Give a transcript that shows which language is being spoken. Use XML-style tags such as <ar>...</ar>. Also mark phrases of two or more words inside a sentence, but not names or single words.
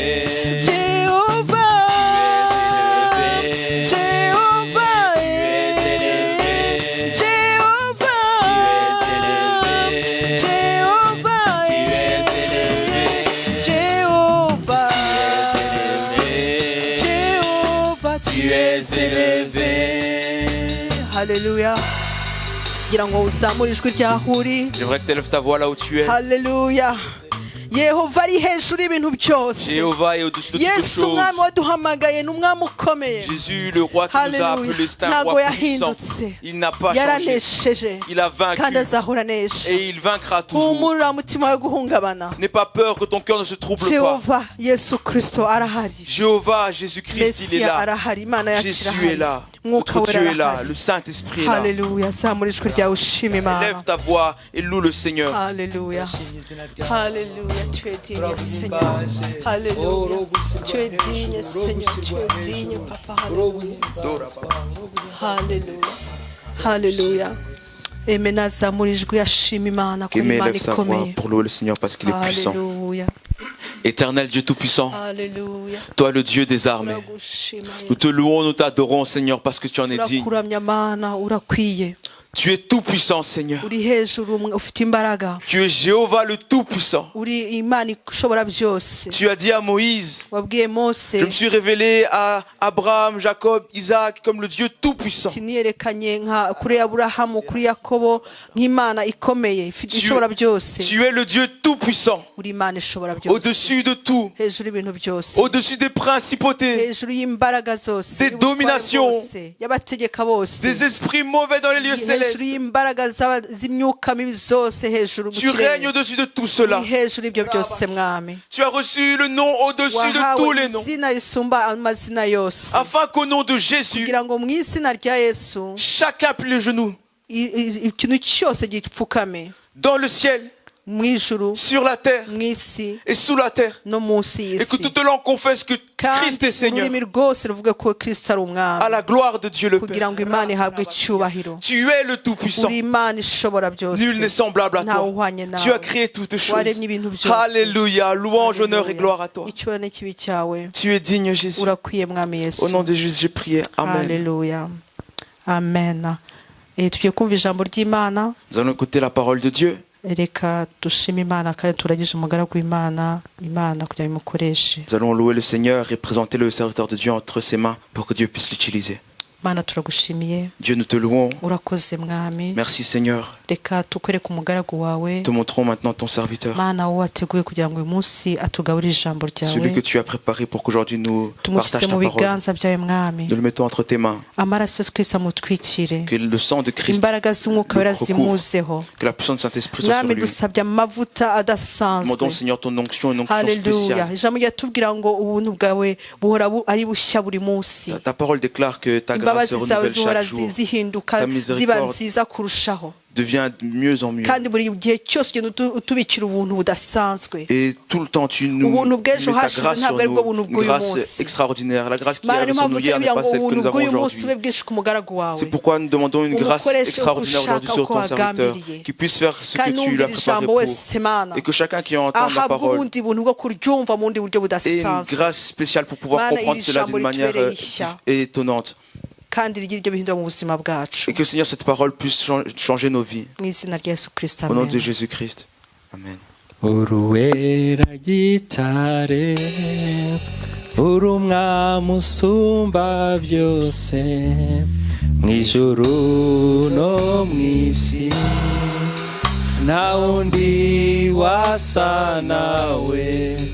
<fr>Jéhovah. Jéhovah. Jéhovah. Tu es élevé. Jéhovah. Jéhovah. Tu es élevé. Hallelujah.</fr> <rw>Ngira ngo uzamure ijwi ryaho uri.</rw> <fr>J'aimerais que tu élèves ta voix là où tu es. Hallelujah.</fr> <rw>Yehova ari hejuru y'ibintu byose.</rw> <fr>Jéhovah est au-dessus de toutes</fr> <rw>Yesu</rw> <fr>choses.</fr> <rw>umwami waduhamagaye ni umwami ukomeye.</rw> <fr>Jésus, le roi qui nous a Hallelujah. appelés, c'est un</fr> <rw>Ntago</rw> <fr>roi puissant.</fr> <rw>yahindutse.</rw> <fr>Il n'a pas changé.</fr> <rw>Yaranesheje</rw> <fr>Il a vaincu</fr> <rw>kandi azahora anesha.</rw> <fr>et il vaincra toujours.</fr> <rw>Humura mutima wo guhungabana.</rw> <fr>N'aie pas peur que ton cœur ne se trouble pas.</fr> <rw>Jehova Yesu Kristo arahari.</rw> <fr>Jéhovah, Jésus-Christ, il est</fr> <rw>Mesia</rw> <fr>là.</fr> <rw>arahari. Imana yacu</rw> <fr>Jésus</fr> <rw>irahari.</rw> <fr>est là.</fr> <rw>Mwuka</rw> <fr>Notre</fr> <rw>wera</rw> <fr>Dieu est là.</fr> <rw>arahari.</rw> <fr>Le Saint-Esprit est là. Hallelujah.</fr> <rw>Zamura ijwi ryawe ushima Imana.</rw> <fr>Lève ta voix et loue le Seigneur. Hallelujah. Hallelujah. Tu es digne, Seigneur. Hallelujah. Tu es digne, Seigneur. Tu es digne, Papa. Hallelujah. Hallelujah. Hallelujah. Amen.</fr> <rw>Azamura ijwi ashima Imana kuko</rw> <fr>Aimé,</fr> <rw>Imana</rw> <fr>lève sa voix</fr> <rw>ikomeye.</rw> <fr>pour louer le Seigneur parce qu'il est puissant. Hallelujah. Éternel Dieu Tout-Puissant, Hallelujah. toi le Dieu des armées,</fr> <rw>Turagushima,</rw> <fr>nous te louons, nous t'adorons Seigneur parce que tu en es digne.</fr> <rw>urakuramya Mana, urakwiye.</rw> <fr>Tu es tout puissant, Seigneur.</fr> <rw>uri hejuru ufite imbaraga,</rw> <fr>Tu es Jéhovah le tout puissant.</fr> <rw>uri Imana ishobora byose.</rw> <fr>Tu as dit à Moïse,</fr> <rw>Wabwiye Mose</rw> <fr>je me suis révélé à Abraham, Jacob, Isaac comme le Dieu tout puissant.</fr> <rw>ati niyerekanye nka kuri Aburahamu, kuri Yakobo nk'Imana ikomeye ifite ishobora byose.</rw> <fr>Tu es le Dieu tout puissant,</fr> <rw>Uri Imana ishobora byose,</rw> <fr>au-dessus de tout,</fr> <rw>hejuru y'ibintu byose,</rw> <fr>au-dessus des principautés,</fr> <rw>hejuru y'imbaraga zose,</rw> <fr>des</fr> <rw>y'ubutware</rw> <fr>dominations,</fr> <rw>bwose, y'abategeka bose,</rw> <fr>des esprits mauvais dans les lieux célestes.</fr> <rw>hejuru y'imbaraga z'imyuka mibi zose, hejuru</rw> <fr>Tu règnes au-dessus de tout cela.</fr> <rw>uri hejuru y'ibyo byose mwami.</rw> <fr>Tu as reçu le nom au-dessus de tous</fr> <rw>Wahawe</rw> <fr>les noms,</fr> <rw>izina risumba amazina yose,</rw> <fr>afin qu'au nom de Jésus,</fr> <rw>kugira ngo mu izina rya Yesu</rw> <fr>chacun plie les genoux,</fr> <rw>ikintu cyose gipfukame</rw> <fr>dans le ciel,</fr> <rw>mu ijuru,</rw> <fr>sur la terre</fr> <rw>mu isi</rw> <fr>et sous la terre,</fr> <rw>no munsi</rw> <fr>et que</fr> <rw>y'isi,</rw> <fr>toute langue confesse que Christ</fr> <rw>kandi</rw> <fr>est Seigneur,</fr> <rw>ururimi rwose ruvuge ko Kristo ari</rw> <fr>à</fr> <rw>umwami,</rw> <fr>la gloire de Dieu le</fr> <rw>kugira</rw> <fr>Père.</fr> <rw>ngo Imana ihabwe icyubahiro.</rw> <fr>Tu es le Tout-Puissant.</fr> <rw>Uri Imana ishobora byose,</rw> <fr>Nul n'est semblable à</fr> <rw>ntawe</rw> <fr>toi.</fr> <rw>uhwanye</rw> <fr>Tu as</fr> <rw>nawe,</rw> <fr>créé toutes choses.</fr> <rw>waremye ibintu byose.</rw> <fr>Alléluia. Louange, honneur et gloire à toi.</fr> <rw>icyubahiro n'ikibi cyawe</rw> <fr>Tu es digne, Jésus.</fr> <rw>urakwiye mwami Yesu.</rw> <fr>Au nom de Jésus, j'ai prié. Amen. Alléluia, amen.</fr> <rw>Tugiye kumva ijambo ry'Imana.</rw> <fr>Nous allons écouter la parole de Dieu.</fr> <rw>Reka dushime Imana kandi turagize umugaragu w'Imana, Imana kugira ngo imukoreshe.</rw> <fr>Nous allons louer le Seigneur et présenter le serviteur de Dieu entre ses mains pour que Dieu puisse l'utiliser.</fr> <rw>Mana turagushimiye,</rw> <fr>Dieu, nous te louons.</fr> <rw>urakoze mwami.</rw> <fr>Merci Seigneur.</fr> <rw>Reka tukwereke umugaragu wawe,</rw> <fr>Te montrons maintenant ton serviteur.</fr> <rw>Mana wowe wateguye kugira ngo uyu munsi atugaburire ijambo</rw> <fr>Celui</fr> <rw>ryawe.</rw> <fr>que tu as préparé pour qu'aujourd'hui nous</fr> <rw>Tumushyize</rw> <fr>partagions</fr> <rw>mu</rw> <fr>ta parole.</fr> <rw>biganza byawe mwami,</rw> <fr>Nous le mettons entre tes mains.</fr> <rw>amaraso ya Kristo amutwikire,</rw> <fr>Que le sang de Christ,</fr> <rw>imbaraga z'umwuka wera</rw> <fr>recouvre.</fr> <rw>zimuzeho.</rw> <fr>que la puissance du Saint-Esprit soit sur</fr> <rw>Mwami</rw> <fr>lui.</fr> <rw>dusabye amavuta adasanzwe.</rw> <fr>Demandons Seigneur ton onction, une onction</fr> <rw>Haleluya,</rw> <fr>spéciale.</fr> <rw>ijambo ryatubwira ngo ubuntu bwawe buhora ari bushya buri munsi,</rw> <fr>Ta parole déclare que ta grâce se</fr> <rw>imbabazi zawe</rw> <fr>renouvelle</fr> <rw>zihora</rw> <fr>chaque jour,</fr> <rw>zihinduka</rw> <fr>Ta</fr> <rw>ziba</rw> <fr>miséricorde</fr> <rw>nziza kurushaho,</rw> <fr>devient de mieux en mieux.</fr> <rw>kandi buri gihe cyose ugenda utubikira ubuntu budasanzwe.</rw> <fr>Et tout le temps, tu nous</fr> <rw>Ubuntu</rw> <fr>mets</fr> <rw>bw'ejo</rw> <fr>ta</fr> <rw>hashize</rw> <fr>grâce sur</fr> <rw>ntabwo ari bwo</rw> <fr>nous,</fr> <rw>buntu</rw> <fr>une</fr> <rw>bw'uyu</rw> <fr>grâce</fr> <rw>munsi.</rw> <fr>extraordinaire. La grâce qui</fr> <rw>Mana</rw> <fr>avait</fr> <rw>niyo</rw> <fr>sur nous</fr> <rw>mpamvu</rw> <fr>hier n'est</fr> <rw>kugira</rw> <fr>pas</fr> <rw>ngo</rw> <fr>celle que</fr> <rw>ubuntu</rw> <fr>nous avons</fr> <rw>bw'uyu munsi</rw> <fr>aujourd'hui.</fr> <rw>bube bwinshi ku mugaragu wawe,</rw> <fr>C'est pourquoi nous demandons une grâce</fr> <rw>umukoreshe</rw> <fr>extraordinaire aujourd'hui sur</fr> <rw>uko</rw> <fr>ton serviteur,</fr> <rw>wagambiriye,</rw> <fr>qui puisse faire ce</fr> <rw>kandi</rw> <fr>que tu lui</fr> <rw>numvira</rw> <fr>as préparé</fr> <rw>ijambo</rw> <fr>pour.</fr> <rw>wese Mana</rw> <fr>Et que chacun qui entend la</fr> <rw>ahabwe</rw> <fr>parole</fr> <rw>ubundi buntu bwo kuryumva mu bundi buryo</rw> <fr>ait une</fr> <rw>budasanzwe,</rw> <fr>grâce spéciale pour pouvoir</fr> <rw>Mana,</rw> <fr>comprendre</fr> <rw>iri</rw> <fr>cela</fr> <rw>jambo</rw> <fr>d'une manière</fr> <rw>ritubereye ishya.</rw> <fr>étonnante.</fr> <rw>kandi rigira ibyo bihindura mu buzima bwacu,</rw> <fr>Et que Seigneur, cette parole puisse changer nos vies.</fr> <rw>mu izina rya Yesu Kristo,</rw> <fr>Au nom de</fr> <rw>amen.</rw> <fr>Jésus-Christ. Amen.</fr> <rw>uruwera gitare uri umwami usumba byose mu ijuru no mu isi nta wundi wasa nawe</rw>